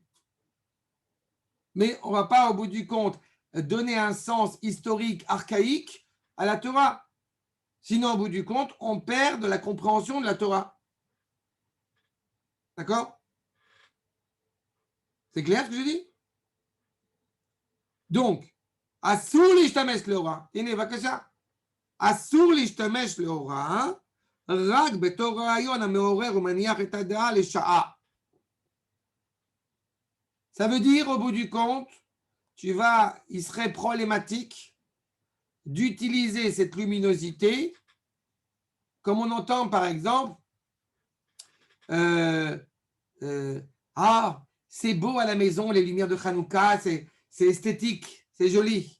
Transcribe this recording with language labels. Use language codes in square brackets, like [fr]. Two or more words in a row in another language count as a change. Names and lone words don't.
[fr] Mais on ne va pas, au bout du compte, donner un sens historique archaïque à la Torah. Sinon, au bout du compte, on perd de la compréhension de la Torah. D'accord? C'est clair ce que je dis? Donc, [he] אסור להשתמש לאורה. הנה, בבקשה. אסור להשתמש לאורה, רק בתור רעיון המעורר ומניח את הדעה לשעה. [fr] Ça veut dire, au bout du compte, il serait problématique d'utiliser cette luminosité, comme on entend par exemple, c'est beau à la maison, les lumières de Hanouka, c'est esthétique, c'est joli.